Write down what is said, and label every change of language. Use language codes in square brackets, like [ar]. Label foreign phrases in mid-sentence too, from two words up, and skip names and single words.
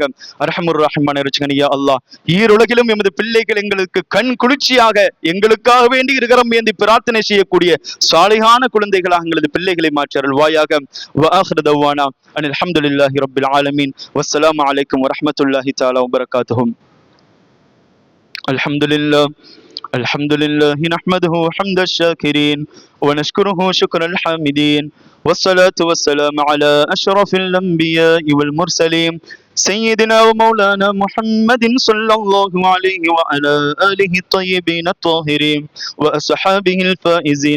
[ar] أرحم الرحمن [ta] இரட்சகனியா அல்லாஹ், ஈருலகிலும் எமது பிள்ளைகள் எங்களுக்கு கண் குளிர்ச்சியாக எங்களுக்காக வேண்டி இருகரம் ஏந்தி பிரார்த்தனை செய்யக்கூடிய சாலிகான குழந்தைகளாக எங்களது பிள்ளைகளை மாற்றி அருள்வாயாக. [ar] وآخر دعوانا أن الحمد لله رب العالمين. والسلام عليكم ورحمة الله تعالى وبركاته. الحمد لله نحمده حمد الشاكرين ونشكره شكر الحامدين، والصلاة والسلام على أشرف الأنبياء والمرسلين سيدنا ومولانا محمد صلى الله عليه وعلى آله الطيبين الطاهرين وأصحابه الفائزين.